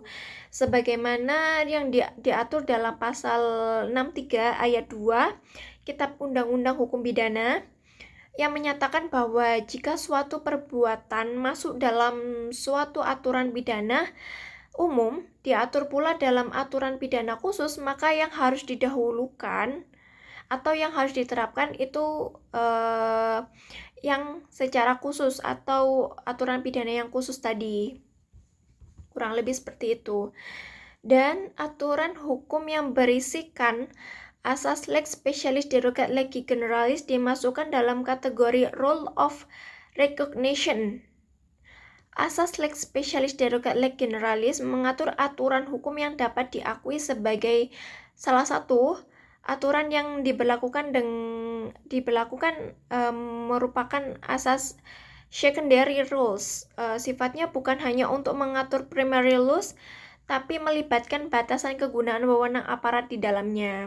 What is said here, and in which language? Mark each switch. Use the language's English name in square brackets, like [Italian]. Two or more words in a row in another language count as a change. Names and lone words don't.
[Indonesian] Sebagaimana yang diatur dalam pasal 63 ayat 2 Kitab Undang-Undang Hukum Pidana yang menyatakan bahwa jika suatu perbuatan masuk dalam suatu aturan pidana umum diatur pula dalam aturan pidana khusus, maka yang harus didahulukan atau yang harus diterapkan itu yang secara khusus atau aturan pidana yang khusus tadi. Kurang lebih seperti itu. Dan aturan hukum yang berisikan asas [Latin] lex specialis derogat legi generalis [Indonesian] dimasukkan dalam kategori [English] rule of recognition. [Indonesian] Asas [Latin] lex specialis derogat legi generalis [Indonesian] mengatur aturan hukum yang dapat diakui sebagai salah satu aturan yang diberlakukan merupakan asas [English] secondary rules. [Indonesian] Sifatnya bukan hanya untuk mengatur [English] primary rules, [Indonesian] tapi melibatkan batasan kegunaan wewenang aparat di dalamnya.